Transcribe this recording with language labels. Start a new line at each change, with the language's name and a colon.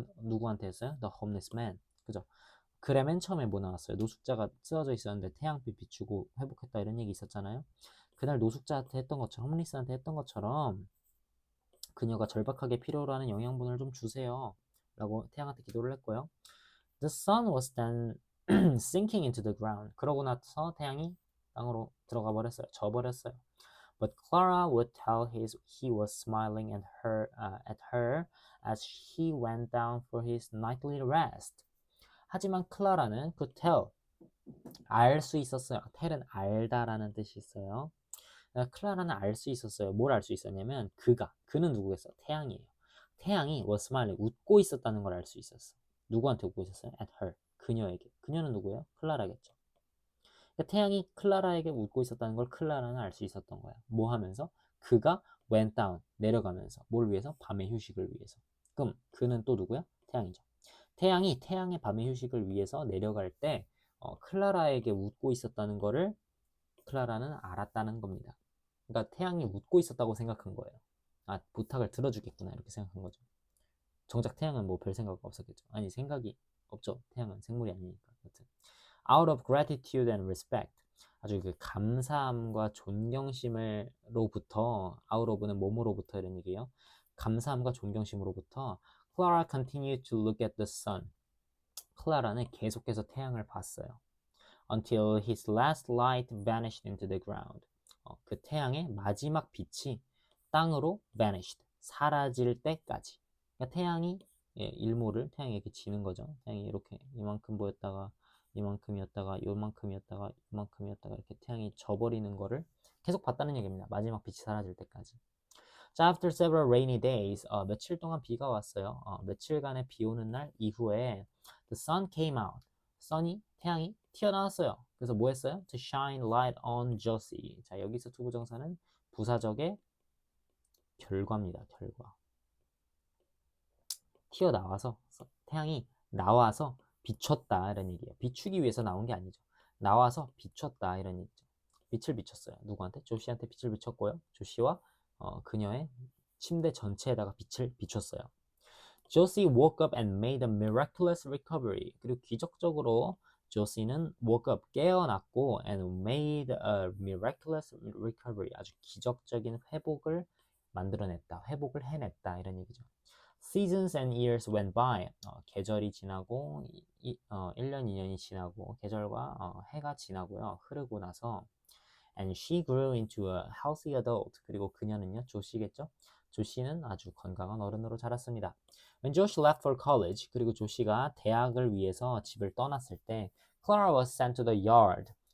Korean: 누구한테 했어요?
English: The homeless man.
Korean: 그죠? 글에 맨 처음에 뭐 나왔어요? 노숙자가 쓰러져 있었는데 태양빛 비추고 회복했다 이런 얘기 있었잖아요. 그날 노숙자한테 했던 것처럼, 홈리스한테 했던 것처럼 그녀가 절박하게 필요로 하는 영양분을 좀 주세요. 라고 태양한테 기도를 했고요.
English: The sun was then sinking into the ground.
Korean: 그러고 나서 태양이 땅으로 들어가 버렸어요. 져버렸어요.
English: But Clara would tell he was smiling at her as he went down for his nightly rest.
Korean: 하지만 클라라는
English: could tell,
Korean: 알 수 있었어요. tell은 알다라는 뜻이 있어요. 클라라는 알 수 있었어요. 뭘 알 수 있었냐면 그는 누구겠어? 태양이에요. 태양이
English: was smiling,
Korean: 웃고 있었다는 걸 알 수 있었어. 누구한테 웃고 있었어요?
English: At her,
Korean: 그녀에게. 그녀는 누구예요? 클라라겠죠. 그러니까 태양이 클라라에게 웃고 있었다는 걸 클라라는 알 수 있었던 거야. 뭐 하면서? 그가
English: went down,
Korean: 내려가면서. 뭘 위해서? 밤의 휴식을 위해서. 그럼 그는 또 누구야? 태양이죠. 태양이 태양의 밤의 휴식을 위해서 내려갈 때 클라라에게 웃고 있었다는 거를 클라라는 알았다는 겁니다. 그러니까 태양이 웃고 있었다고 생각한 거예요. 아, 부탁을 들어주겠구나 이렇게 생각한 거죠. 정작 태양은 뭐 별 생각 없었겠죠. 아니, 생각이 없죠. 태양은 생물이 아니니까. 여튼
English: out of gratitude and respect,
Korean: 아주 그 감사함과 존경심으로부터, out of는 몸으로부터 이런 얘기예요. 감사함과 존경심으로부터
English: Clara continued to look at the sun.
Korean: 클라라는 계속해서 태양을 봤어요.
English: Until his last light vanished into the ground.
Korean: 그 태양의 마지막 빛이 땅으로
English: vanished,
Korean: 사라질 때까지. 그러니까 태양이 태양이 이렇게 지는 거죠. 태양이 이렇게 이만큼 보였다가 이만큼이었다가 요만큼이었다가 이만큼이었다가 이렇게 태양이 져버리는 거를 계속 봤다는 얘기입니다. 마지막 빛이 사라질 때까지. 자,
English: after several rainy days,
Korean: 며칠 동안 비가 왔어요. 며칠간의 비 오는 날 이후에
English: the sun came out.
Korean: 태양이 튀어나왔어요. 그래서 뭐 했어요?
English: To shine light on Josie.
Korean: 자, 여기서 투부정사는 부사적의 결과입니다. 결과. 튀어나와서, 태양이 나와서 비췄다 이런 얘기예요. 비추기 위해서 나온 게 아니죠. 나와서 비췄다 이런 얘기죠. 빛을 비췄어요. 누구한테? 조시한테 빛을 비췄고요. 조시와 그녀의 침대 전체에다가 빛을 비췄어요.
English: Josie woke up and made a miraculous recovery.
Korean: 그리고 기적적으로 조시는
English: woke up,
Korean: 깨어났고
English: and made a miraculous recovery.
Korean: 아주 기적적인 회복을 만들어냈다. 회복을 해냈다. 이런 얘기죠.
English: Seasons and years went by.
Korean: 계절이 지나고 1년, 2년이 지나고 계절과 해가 지나고요. 흐르고 나서
English: and she grew into a healthy adult.
Korean: 그리고 그녀는요, 조시겠죠? 조시는 아주 건강한 어른으로 자랐습니다.
English: When Josh left for college,
Korean: 그리고 조시가 대학을 위해서 집을 떠났을 때
English: Clara was sent to the yard.